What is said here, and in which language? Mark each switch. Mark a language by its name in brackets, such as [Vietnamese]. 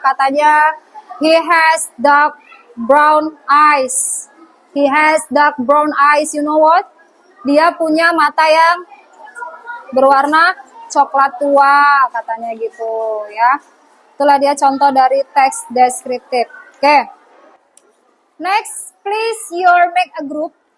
[English] Katanya he has dark brown eyes. He has dark brown eyes. You know what? [Indonesian] Dia punya mata yang berwarna coklat tua, katanya gitu ya. Itulah dia contoh dari teks deskriptif. Oke. [English] Next, please your make a group.